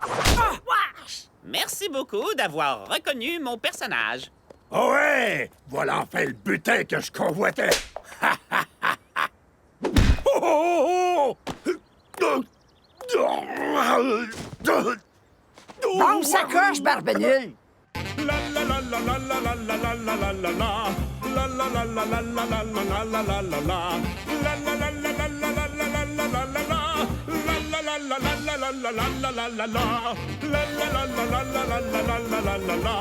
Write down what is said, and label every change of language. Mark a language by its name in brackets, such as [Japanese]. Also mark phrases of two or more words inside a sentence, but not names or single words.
[French] Merci beaucoup d'avoir reconnu mon personnage. Oh ouais! Voilà enfin le butin que je convoitais! Oh! Bombe sacoche, barbenule! La la la la la la la la la la la la la. La la la la la la la la la la la la la. La la la la la la la la la la la la la. La la la la la la la la la la la la la. La la la la la la la la la la la la la.